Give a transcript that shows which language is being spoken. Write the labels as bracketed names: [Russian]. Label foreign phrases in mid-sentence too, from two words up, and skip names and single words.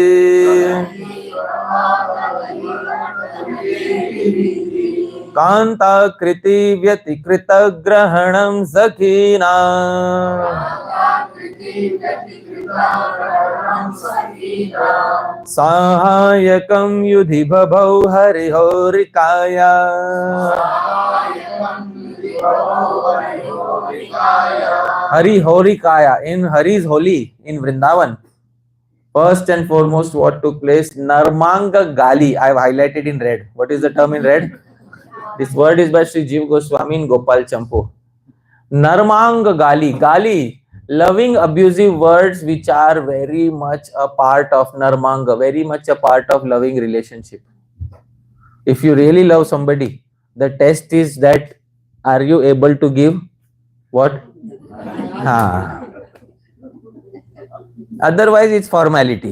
[Sanskrit] कान्ता कृति व्यतिक्रित ग्रहणं सखिना सहायकं युधि बभौ हरि होरिकया हरि होरिकया. [English] In Hari's Holi in Vrindavan, first and foremost what took place, [Sanskrit] नर्माङ्ग गाली. [English] I have highlighted in red. What is the term in red? This word is by Sri Jiva Goswami in Gopal Champu. [Sanskrit] नर्माङ्ग गाली. [English] Gali, loving abusive words which are very much a part of Narmanga, very much a part of loving relationship. If you really love somebody, the test is that are you able to give what? Otherwise it's formality.